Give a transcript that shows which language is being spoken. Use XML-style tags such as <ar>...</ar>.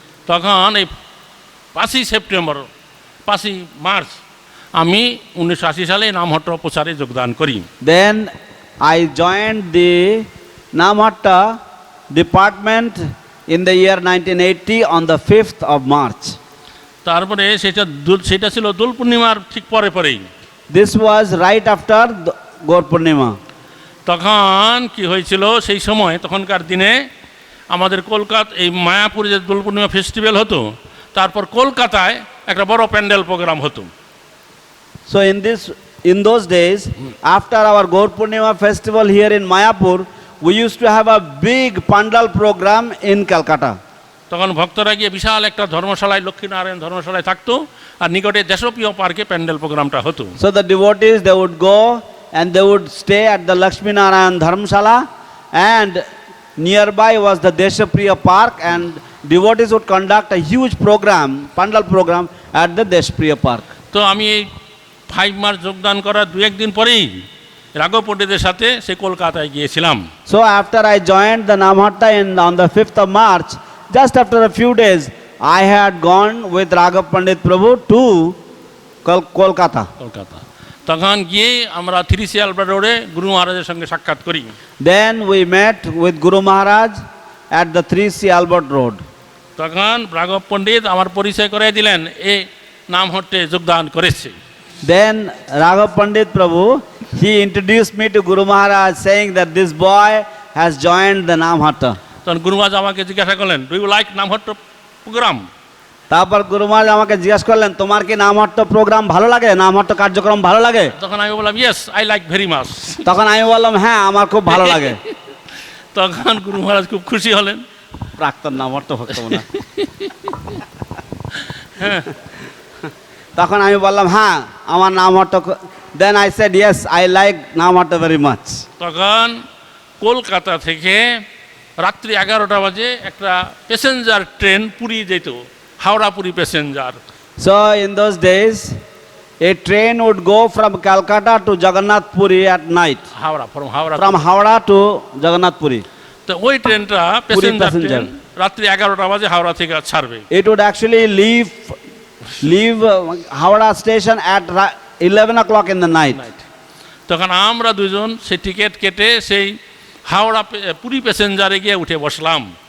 <bn>তখন এই 5ই September 5ই March আমি 1980 সালে নামহট্ট প্রচারে যোগদান করি।</bn> <en>Then I joined the Namhatta department in the year 1980 on the 5th of March.</en> <bn>তারপরে সেটা ছিল দোল পূর্ণিমার ঠিক পরে পরেই।</bn> <en>This was right after Gaur Purnima.</en> <bn>তখন কি হয়েছিল সেই সময় তখনকার দিনে আমাদের কলকাতা এই মায়াপুরে যে দোল পূর্ণিমা ফেস্টিভ্যাল হতো, তারপর কলকাতায় একটা বড় প্যান্ডেল প্রোগ্রাম হতো।</bn> <en>So in those days, after our Gaur Purnima festival here in Mayapur, we used to have a big pandal program in Calcutta.</en> <bn>তখন ভক্তরা গিয়ে বিশাল একটা ধর্মশালায়, লক্ষ্মীনারায়ণ ধর্মশালায় থাকতো, আর নিকটে দেশপ্রিয় পার্কে প্যান্ডেল প্রোগ্রামটা হতো।</bn> <en>So the devotees, they would go and they would stay at the Lakshmi Narayan Dharmshala, and nearby was the Deshapriya Park, and devotees would conduct a huge program, pandal program at the Deshapriya Park.</en> <bn>তো আমি এই 5 March যোগদান করার 2-1 দিন পরেই রাঘব পণ্ডিতের সাথে সে কলকাতায় গিয়েছিলাম।</bn> <en>So after I joined the Namhatta on the 5th of March, just after a few days, I had gone with Raghav Pandit Prabhu to Kolkata.</en> <bn>Kolkata তখন গিয়ে আমরা 3C আলবার্ট রোডে গুরু মহারাজের সঙ্গে সাক্ষাৎ করি।</bn> <en>Then we met with Guru Maharaj at the 3C Albert Road.</en> <bn>তখন রাঘব পণ্ডিত আমার পরিচয় করে দিলেন এই নামহট্টে যোগদান করেছে।</bn> <en>Then Raghav Pandit Prabhu, he introduced me to Guru Maharaj saying that this boy has joined the Namhatta.</en> <bn>তখন গুরু মহারাজ আমাকে জিজ্ঞাসা করলেন,</bn> <en>Do you like Namhatta program?</en> <bn>তারপর গুরু মহারাজ আমাকে জিজ্ঞাসা করলেন, তোমার কি নামহট্ট প্রোগ্রাম ভালো লাগে, নামহট্ট কার্যক্রম ভালো লাগে? তখন আমি বললাম,</bn> <en>Yes I like very much.</en> <bn>তখন আমি বললাম, হ্যাঁ আমার খুব ভালো লাগে। তখন গুরু মহারাজ খুব খুশি হলেন। প্রাক্তন নামহট্ট ভক্ত না। তখন আমি বললাম, হ্যাঁ আমার Namhatta.</bn> <en>Then I said, yes, I like Namhatta very much.</en> <bn>তখন কলকাতা থেকে রাত্রি 11টা বাজে একটা প্যাসেঞ্জার ট্রেন পুরী যেত, Howrah Puri passenger.</bn> <en>So in those days, a train would go from Calcutta to Jagannath Puri at night. From Howrah to Jagannath Puri.</en> <bn>তো ওই ট্রেনটা passenger train রাত্রি 11টা বাজে হাওড়া থেকে ছাড়বে।</bn> <en>It would actually leave Howrah station at 11 o'clock in the night.</en> <bn>তখন আমরা দুজন সেই টিকিট কেটে সেই হাওড়া পুরী প্যাসেঞ্জারে গিয়ে উঠে বসলাম।</bn>